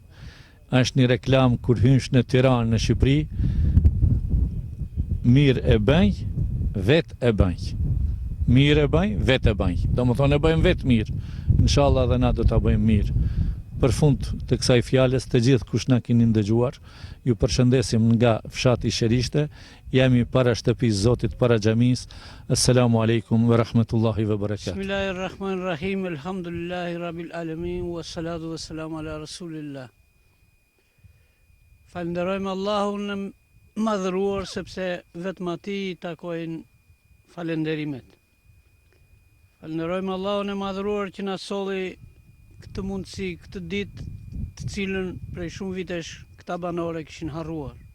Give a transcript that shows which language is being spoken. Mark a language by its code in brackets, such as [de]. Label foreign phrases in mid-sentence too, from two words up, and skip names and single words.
[sq] Është një reklam kur hynsh në Tiranë, në Shqipëri, mirë e bëj, vet e bëj. Mirë e bëj, vet e bëj. Do më thonë e bëjmë vetë mirë. Inshallah dhe na do të bëjmë mirë. Për fund të kësaj fjales, të gjithë kush na keni ndëgjuar, ju përshëndesim nga fshati Sherishte, jemi para shtëpisë Zotit, para xhamis. [ar] السلام عليكم ورحمة الله وبركاته. بسم الله الرحمن الرحيم، الحمد لله رب العالمين، والصلاة والسلام على رسول الله. [sq] Falenderojmë Allahun në madhëruar, sepse vetëm atij i takojnë falenderimet. Falenderojmë Allahun e madhëruar që na solli këtë mundësi, këtë ditë, të cilën prej shumë vitesh këta banore kishin harruar.